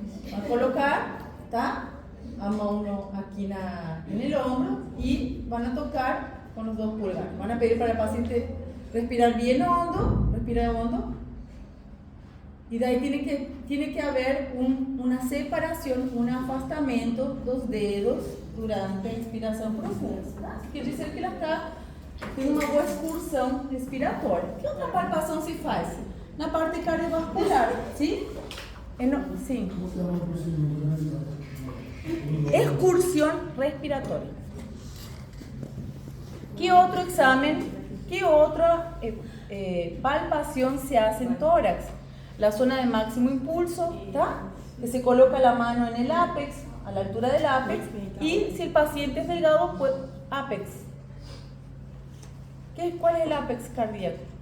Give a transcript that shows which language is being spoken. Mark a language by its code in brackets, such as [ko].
[es] Van a colocar, ¿tá? [pt] A mão aqui [es] en el hombro y van a tocar con los dos pulgares. Van a pedir para el paciente respirar bien hondo, respirar hondo. Y de ahí tiene que haber una separación, un [pt] afastamento dos dedos durante a inspiração profunda. Tá? Quer dizer que ela tem uma boa excursão respiratória. Que outra palpação se faz? Na parte cardiovascular, sim? Sim. Excursão respiratória. Que outro exame, que outra palpação [es] se hace en tórax? La zona de máximo impulso, ¿tá? Que se coloca la mano en el ápex, a la altura del ápex, y si el paciente es delgado, pues ápex. ¿Cuál es el ápex cardíaco?